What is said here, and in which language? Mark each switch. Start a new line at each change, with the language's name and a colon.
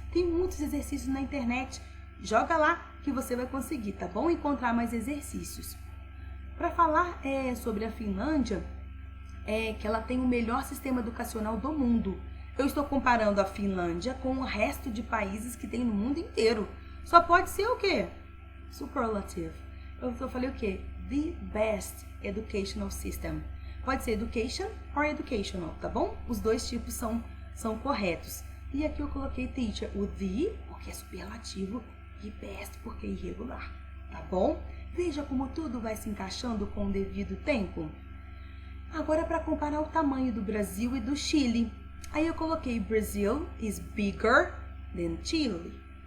Portuguese: Tem muitos exercícios na internet. Joga lá que você vai conseguir, tá bom? Encontrar mais exercícios. Para falar sobre a Finlândia, que ela tem o melhor sistema educacional do mundo. Eu estou comparando a Finlândia com o resto de países que tem no mundo inteiro. Só pode ser o quê? Superlative. Eu falei o quê?
English: The best educational system.
Portuguese: Pode ser
English: education or educational,
Portuguese: tá bom? Os dois tipos são corretos. E aqui eu coloquei teacher, o the, porque é superlativo, e best, porque é irregular, tá bom? Veja como tudo vai se encaixando com o devido tempo. Agora, para comparar o tamanho do Brasil e do Chile. Aí eu coloquei
English: Brazil is bigger than Chile.